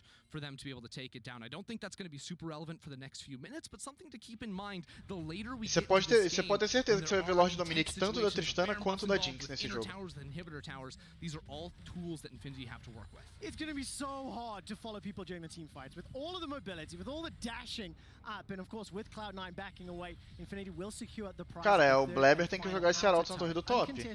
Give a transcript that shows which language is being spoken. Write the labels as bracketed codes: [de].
[en] For them to be able to take it down. I don't think that's going to be super relevant for the next few minutes, but something to keep in mind. The later we [pt] Você pode ter certeza que você vai ver Lord Dominic tanto da Tristana quanto da Jinx nesse jogo. [en] These are all tools that Infinity have to work with. It's going to be so hard to follow people during the team fights with all of the mobility, with all the dashing up, and of course with Cloud9 backing away, Infinity will secure the prize. [pt] Cara, o Blabber tem que jogar esse arauto na torre do top.